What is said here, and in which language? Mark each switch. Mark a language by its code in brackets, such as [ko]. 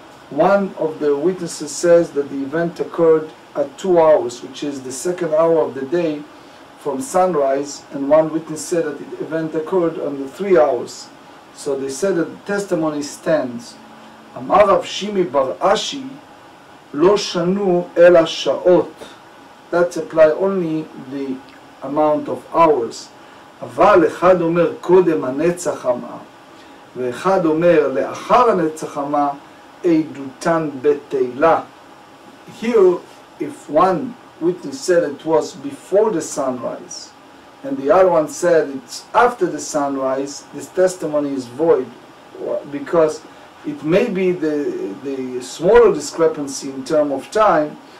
[en] One of the witnesses says that the event occurred at 2 hours, which is the second hour of the day from sunrise, and one witness said that the event occurred on the 3 hours. So they said that the testimony stands. [arc] Amar Rav Shimi bar Ashi, lo shanu ela sha'ot. [en] That apply only the amount of hours. [he] אבל אחד אומר קודם הנצח אמר, ואחד אומר לאחר הנצח אמר, עדותן בטלה. [en] Here, if one witness said it was before the sunrise, and the other one said it's after the sunrise, this testimony is void, because it may be the smaller discrepancy in terms of time.